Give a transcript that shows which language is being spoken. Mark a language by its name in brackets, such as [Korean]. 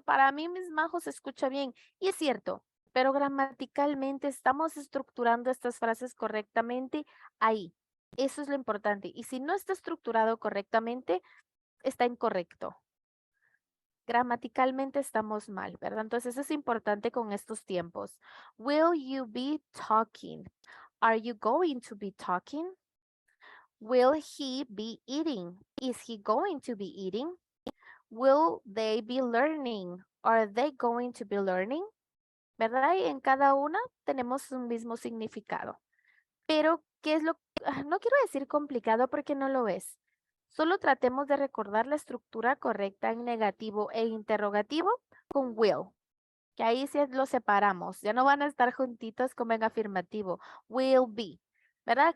[Spanish] Para mí, mis majos, se escucha bien. Y es cierto, pero gramaticalmente estamos estructurando estas frases correctamente ahí. Eso es lo importante. Y si no está estructurado correctamente, está incorrecto. Gramaticalmente estamos mal, ¿verdad? Entonces es importante con estos tiempos. [English] Will you be talking? Are you going to be talking? Will he be eating? Is he going to be eating? Will they be learning? Are they going to be learning? [Spanish] ¿Verdad? Y en cada una tenemos un mismo significado. Pero, ¿qué es lo? No quiero decir complicado porque no lo es. Solo tratemos de recordar la estructura correcta en negativo e interrogativo con will. Que ahí sí lo separamos. Ya no van a estar juntitos como en afirmativo. Will be. ¿Verdad?